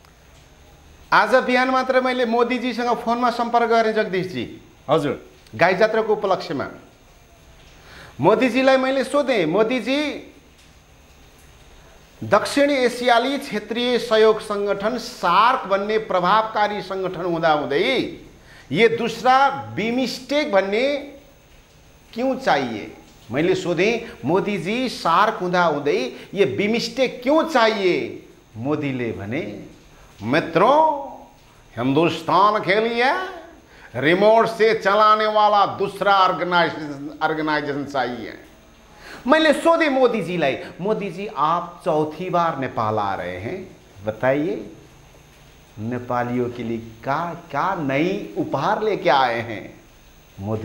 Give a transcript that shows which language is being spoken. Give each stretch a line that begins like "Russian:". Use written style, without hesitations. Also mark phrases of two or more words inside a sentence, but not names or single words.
Nepali: आज बिहान मात्र मैले मोदीजीसँग फोनमा सम्पर्क गरेँ जगदीशजी। हजुर, गाई जात्राको उपलक्ष्यमा मोदीजीलाई मैले सोधेँ, मोदीजी दक्षिण एसियाली क्षेत्रीय सहयोग संगठन सार्क भन्ने प्रभावकारी संगठन हुँदाहुँदै
Hindi: ये दूसरा बिमस्टेक
Nepali: भन्ने
Hindi: क्यों चाहिए?
Nepali: मैले सोधेँ, मोदी जी सार्क हुँदाहुँदै
Hindi: ये बिमस्टेक क्यों चाहिए?
Nepali: मोदीले भने,
Hindi: मित्रों हिंदुस्तान के लिए रिमोट से चलाने वाला दूसरा ऑर्गेनाइजेशन चाहिए। मैंने सोधे मोदी जी लाई, मोदी जी आप चौथी बार नेपाल आ रहे हैं, बताइए नेपालियों के लिए क्या नई उपहार लेके आए हैं?